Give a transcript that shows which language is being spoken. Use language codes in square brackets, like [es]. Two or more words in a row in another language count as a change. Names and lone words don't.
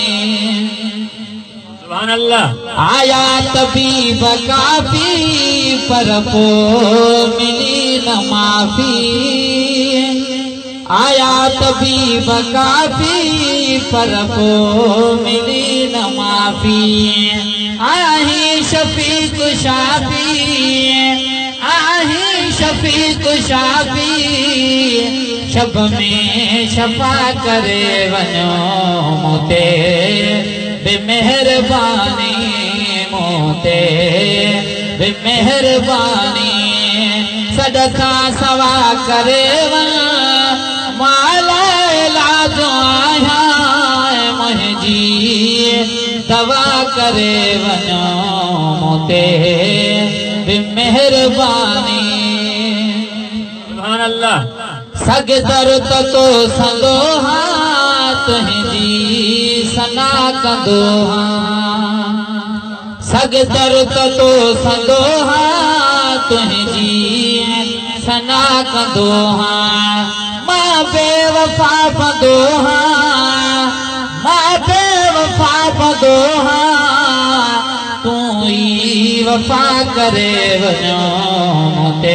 [ar] سبحان الله [sd] आया तबीब काफी पर पोइ मिली न माफ़ी आया तबीब काफी पर पोइ मिली न माफ़ी आही शफीक शाफी आही शफीक शाफी शब में शफा करे वञो मोते बे मेहरबानी मोते बे मेहरबानी सदका सवा करे वञो माला इलाज आया मुंहिंजी दवा करे वञो मोते बि मेहरबानी [ar] سبحان الله [sd] सग दर तो संदो हाथ तुंहिंजी सना कंदो सग दर तो संदो तुंहिंजी सना कंदो मां बेवफा बंदो मां बेवफा बंदो तूं ई वफा करे वञो मोते